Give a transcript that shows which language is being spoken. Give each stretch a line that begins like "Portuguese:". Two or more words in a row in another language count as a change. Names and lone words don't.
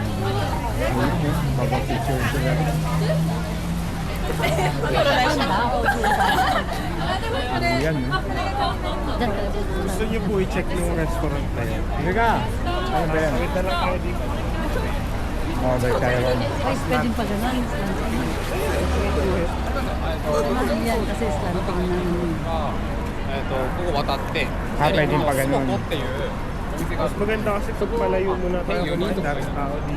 Filipino: Baba picture sila. Ayan no. Gusto niyo po i-check yung restaurant na yan? Sige ka. Ano ba yan? Pakita lang kayo dito. Mabay tayo ron. Guys, pwedeng pa ganun. Yan kasi slant pa namin.
Japanese: ここ渡って、
Filipino: Pwedeng pa ganun.
Japanese: ここっていう
Filipino: Mas maganda kasi pag malayo muna tayo kung ang daming tao dito.